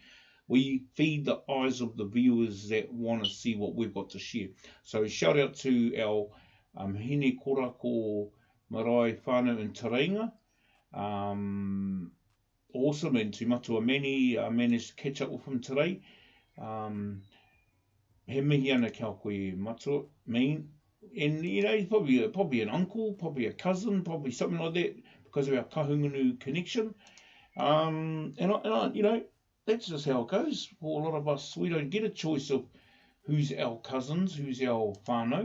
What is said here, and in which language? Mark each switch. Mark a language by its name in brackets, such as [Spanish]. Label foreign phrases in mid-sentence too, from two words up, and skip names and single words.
[English] We feed the eyes of the viewers that want to see what we've got to share. So shout out to our Hine Korako [Māori] marae whanau [English] in Te Reinga. Awesome, and to Matua Mani, I managed to catch up with him today. [Māori] He mihi ana kia koe Matua, [English] and he's probably an uncle, probably a cousin, probably something like that, because of our kahungunu connection. And that's just how it goes. For a lot of us, we don't get a choice of who's our cousins, who's our whanau.